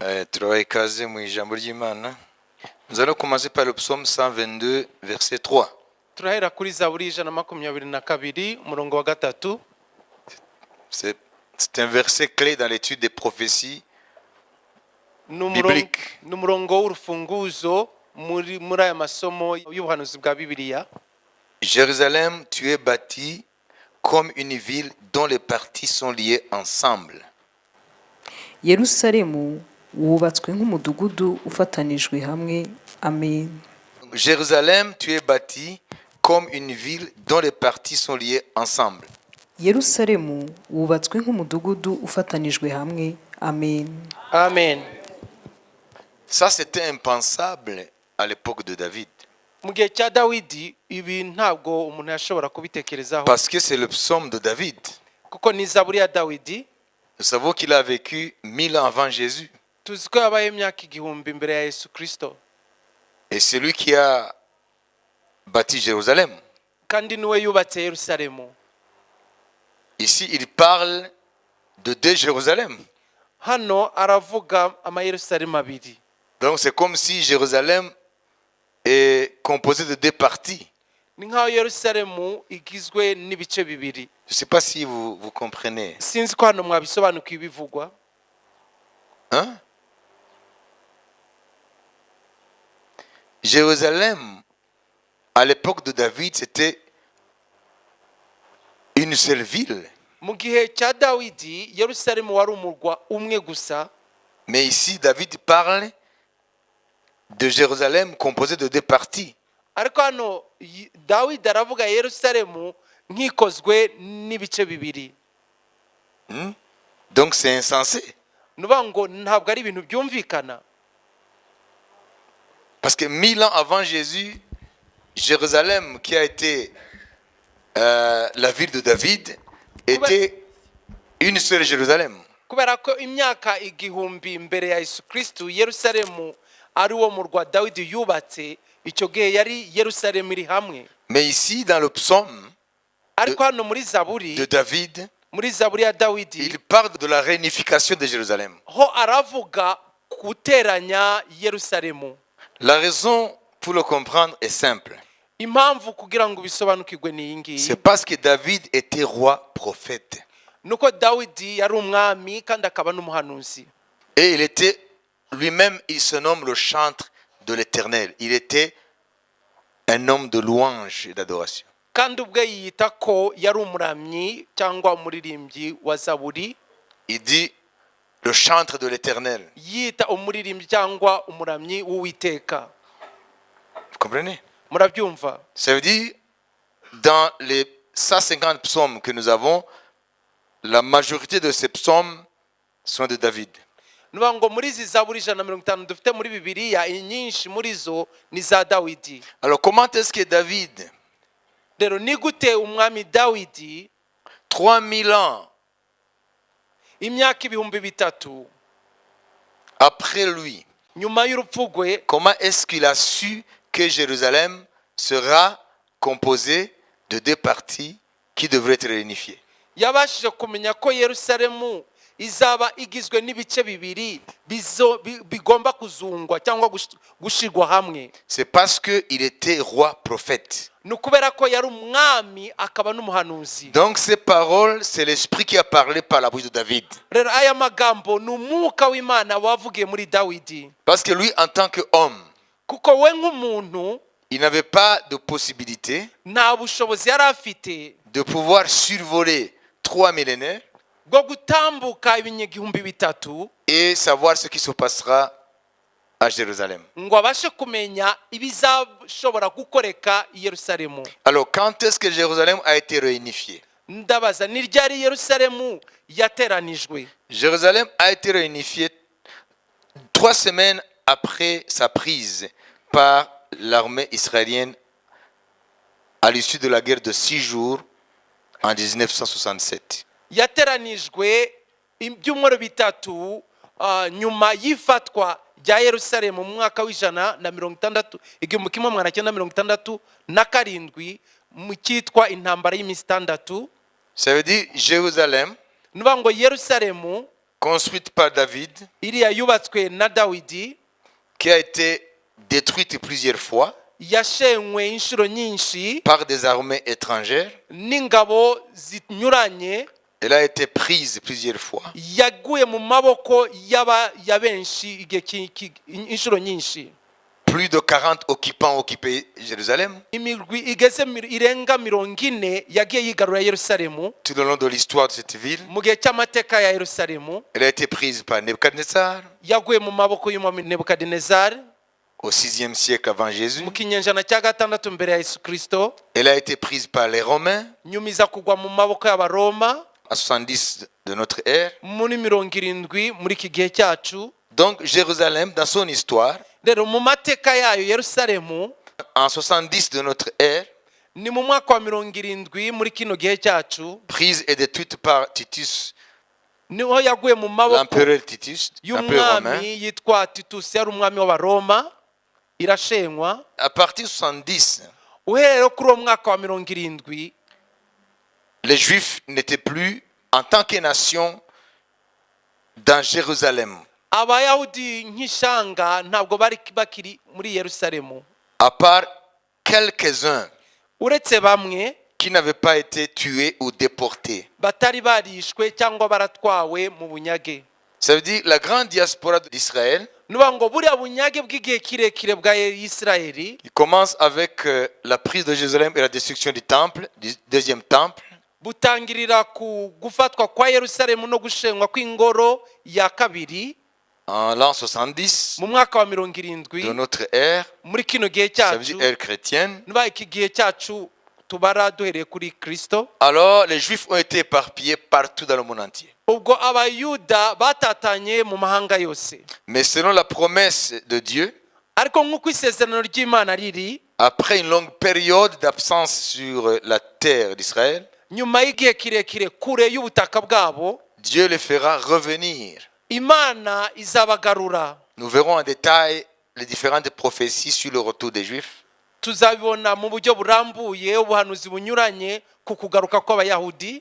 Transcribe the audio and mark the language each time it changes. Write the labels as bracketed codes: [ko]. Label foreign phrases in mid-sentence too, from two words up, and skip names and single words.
[rw] Turabaha ikaze mu ijambo ry'Imana. [fr] Nous allons commencer par le psaume 122, verset 3. [rw] Turahera kuri Zaburi ijana na makumyabiri na kabiri umurongo wa gatatu. [fr] C'est un verset clé dans l'étude des prophéties bibliques. [rw] Ni umurongo w'urufunguzo muri aya masomo y'ubuhanuzi bwa Bibiliya. [fr] Jérusalem, tu es bâtie comme une ville dont les parties sont liées ensemble. [rw] Yerusalemu wubatswe nk'umudugudu ufatanijwe hamwe. Amen. [fr] Jérusalem, tu es bâtie comme une ville dont les parties sont liées ensemble. [rw] Yerusalemu wubatswe nk'umudugudu ufatanijwe hamwe. Amen. Amen. [fr] Ça, c'était impensable à l'époque de David. [rw] Mu gihe cya Dawidi ibi ntabwo umuntu yashobora kubitekerezaho. [fr] Parce que c'est le psaume de David. [rw] Kuko ni Zaburi ya Dawidi. [fr] Nous savons qu'il a vécu 1000 ans avant Jésus. [rw] Tuzi ko yabaye imyaka igihumbi mbere ya Yesu Kristo. [fr] Et c'est lui qui a bâti Jérusalem. [rw] Kandi niwe yubatse Yerusalemu. [fr] Ici, il parle de deux Jérusalem. [rw] Hano aravuga ama Yerusalemu abiri. [fr] Donc c'est comme si Jérusalem est composé de deux parties. [rw] Ni nkaho Yerusalemu igizwe n'ibice bibiri. [fr] Je ne sais pas si vous comprenez. [rw] Sinzi ko hano mwabisobanukiwe ibivugwa. [fr] Hein? Jérusalem, à l'époque de David, c'était une seule ville. [rw] Mu gihe cya Dawidi Yerusalemu wari umurwa umwe gusa. [fr] Mais ici, David parle de Jérusalem composé de deux parties. [rw] Ariko hano Dawidi aravuga Yerusalemu nk'ikozwe n'ibice bibiri. [fr] Donc c'est insensé. [rw] Nuvuga ngo ntabwo ari ibintu byumvikana. [fr] Parce que 1000 ans avant Jésus, Jérusalem, qui a été la ville de David, était une seule Jérusalem. [rw] Kubera ko imyaka igihumbi mbere ya Yesu Kristo Yerusalemu ari wo murwa Dawidi yubatse, icyo gihe yari Yerusalemu iri hamwe. [fr] Mais ici, dans le psaume [rw] Ariko hano muri Zaburi [fr] de David, [rw] muri Zaburi ya Dawidi [fr] il parle de la réunification de Jérusalem. [rw] ho aravuga guteranya Yerusalemu. [fr] La raison pour le comprendre est simple. [rw] Impamvu kugira ngo bisobanukirwe ni iyi [fr] C'est parce que David était roi prophète. [rw] nuko Dawidi yari umwami kandi akaba n'umuhanuzi. [fr] Et il était lui-même, il se nomme le chantre de l'Éternel. Il était un homme de louange et d'adoration. [rw] Kandi ubwe yita ko yari umuramyi cyangwa umuririmbyi wa Zaburi. [fr] Il dit le chantre de l'Éternel. [rw] Yita umuririmbyi cyangwa umuramyi w'Uwiteka. [fr] Vous comprenez? [rw] Murabyumva? [fr] Ça veut dire, dans les 150 psaumes que nous avons, la majorité de ces psaumes sont de David. [rw] Nuvuga ngo muri izi Zaburi 150 dufite muri Bibiliya, inyinshi muri zo ni za Dawidi. [fr] Alors comment est-ce que David, [rw] Rero ni gute umwami Dawidi [fr] 3000 ans [rw] imyaka ibihumbi bitatu [fr] après lui, [rw] nyuma y'urupfu rwe, [fr] comment est-ce qu'il a su que Jérusalem sera composée de deux parties qui devraient être réunifiées? [rw] yabashije kumenya ko Yerusalemu izaba igizwe n'ibice bibiri bigomba kuzungwa cyangwa gushigwa hamwe? [fr] C'est parce qu'il était roi prophète. [rw] Nukubera ko yari umwami akaba n'umuhanuzi. [fr] Donc ces paroles, c'est l'esprit qui a parlé par la bouche de David. [rw] Rero aya magambo ni umwuka w'Imana wavugiye muri Dawidi. [fr] Parce que lui, en tant qu'homme, [rw] Kuko we nk'umuntu [fr] il n'avait pas de possibilité [rw] nta bushobozi yari afite [fr] de pouvoir survoler 3 millénaires [rw] bwo gutambuka ibinyagihumbi bitatu [fr] et savoir ce qui se passera à Jérusalem. [rw] ngo abashe kumenya ibizashobora gukoreka i Yerusalemu. [fr] Alors quand est-ce que Jérusalem a été réunifiée? [rw] Ndabaza ni ryari Yerusalemu yateranijwe? [fr] Jérusalem a été réunifiée 3 semaines après sa prise par l'armée israélienne à l'issue de la guerre de 6 jours en 1967. [rw] Yateranijwe ibyumweru bitatu nyuma y'ifatwa rya Yerusalemu mu mwaka w'160 igihumbi kimwe magana cyenda 1967 mu cyitwa intambara y'iminsi 6. [fr] Ça veut dire Jérusalem [rw] Nuvuga ngo Yerusalemu [fr] construite par David, [rw] iriya yubatswe na dawidi [fr] qui a été détruite plusieurs fois [rw] yashenywe inshuro nyinshi [fr] par des armées étrangères. [rw] n'ingabo zinyuranye, [fr] Elle a été prise plusieurs fois. [rw] yaguye mu maboko ya benshi inshuro nyinshi. [fr] Plus de 40 occupants occupaient Jérusalem. [rw] Imigwi igeze irenga 40 yagiye yigarura Yerusalemu [fr] Tout au long de l'histoire de cette ville, [rw] mu gihe cy'amateka ya Yerusalemu. [fr] elle a été prise par Nebuchadnezzar [rw] Yaguye mu maboko y'umwami Nebukadinezari [fr] au 6e siècle avant Jésus. [rw] mu kinyejana cya gatandatu mbere ya Yesu Kristo. [fr] Elle a été prise par les Romains [rw] Nyuma iza kugwa mu maboko y'Abaroma [fr] à 70 de notre ère. [rw] muri 70 muri iki gihe cyacu. [fr] Donc Jérusalem, dans son histoire, [rw] Rero mu mateka yayo Yerusalemu [fr] en 70 de notre ère, [rw] ni mu mwaka wa 70 muri kino gihe cyacu, [fr] prise et détruite par Titus, [rw] niho yaguye mu maboko [fr] l'empereur Titus, l'empereur romain. [rw] y'umwami yitwa Titus, yari umwami w'Abaroma, irashenywa. [fr] À partir de 70, [rw] Uhereye kuri uwo mwaka wa 70 [fr] les Juifs n'étaient plus en tant que nation dans Jérusalem, [rw] Abayahudi nk'ishanga ntabwo bari bakiri muri Yerusalemu, [fr] à part quelques-uns [rw] uretse bamwe [fr] qui n'avaient pas été tués ou déportés. [rw] batari barishwe cyangwa baratwawe mu bunyage. [fr] Ça veut dire la grande diaspora d'Israël, [rw] Nuba ngo buriya bunyage bw'igihe kirekire bwa Isirayeli [fr] il commence avec la prise de Jérusalem et la destruction du temple, du deuxième temple, [rw] butangirira ku gufatwa kwa Yerusalemu no gushenywa kw'ingoro ya kabiri [fr] en l'an 70 [rw] mu mwaka wa [fr] de 70 notre ère, [rw] muri kino gihe [fr] ça veut [rw] cyacu. [fr] dire ère chrétienne. [rw] Nuba iki gihe cyacu tubara duhereye kuri Kristo. [fr] Alors les Juifs ont été éparpillés partout dans le monde entier. [rw] Ubwo abayuda batatanye mu mahanga yose, [fr] Mais selon la promesse de Dieu, [rw] ariko nk'uko isezerano ry'Imana riri, [fr] après une longue période d'absence sur la terre d'Israël, [rw] nyuma y'igihe kirekire kure y'ubutaka bwabo, [fr] Dieu les fera revenir. [rw] Imana izabagarura. [fr] Nous verrons en détail les différentes prophéties sur le retour des Juifs. [rw] Tuzabibona mu buryo burambuye ubuhanuzi bunyuranye ku kugaruka kw'Abayahudi.